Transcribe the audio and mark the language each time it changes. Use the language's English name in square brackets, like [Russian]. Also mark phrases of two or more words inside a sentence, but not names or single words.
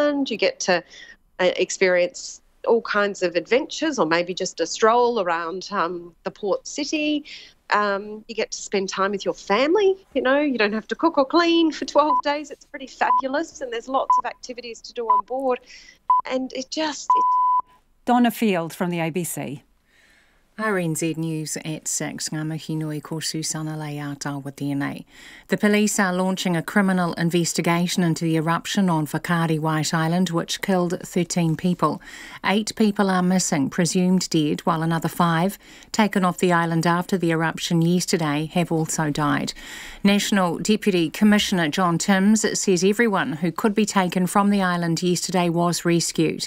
[English] You get to experience all kinds of adventures, or maybe just a stroll around the port city. You get to spend time with your family. You don't have to cook or clean for 12 days. It's pretty fabulous, and there's lots of activities to do on board. And Donna Field from the ABC. RNZ News at 6. [Māori] Ngā mihi nui ko Susana Leata tēnei. [English] The police are launching a criminal investigation into the eruption on Whakaari White Island, which killed 13 people. 8 people are missing, presumed dead, while another 5, taken off the island after the eruption yesterday, have also died. National Deputy Commissioner John Timms says everyone who could be taken from the island yesterday was rescued.